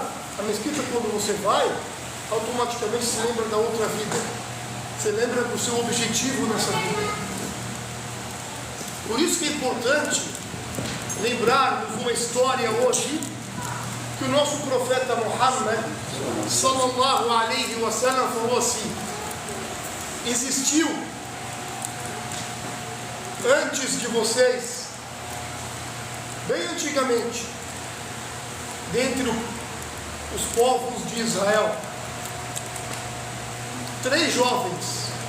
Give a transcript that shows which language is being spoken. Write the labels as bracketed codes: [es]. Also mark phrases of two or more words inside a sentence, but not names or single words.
[pt] A mesquita, quando você vai, automaticamente se lembra da outra vida. Você lembra do seu objetivo nessa vida. Por isso que é importante lembrarmos uma história hoje que o nosso profeta Muhammad [ar] صلى الله عليه وسلم [pt] falou assim: existiu antes de vocês, bem antigamente, dentre os povos de Israel, três jovens.